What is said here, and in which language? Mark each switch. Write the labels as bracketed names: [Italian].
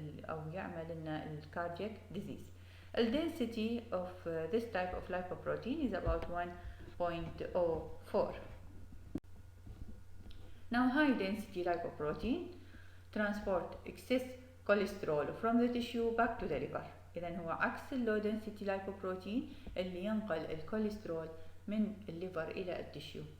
[Arabic] أو يعمل لنا الكاردياك disease. [English] The density of this type of lipoprotein is about 1.04. Now high density lipoprotein transport excess cholesterol from the tissue back to the liver. [Arabic] إذا هو عكس low density lipoprotein اللي ينقل الكوليسترول من الليفر إلى التشيو.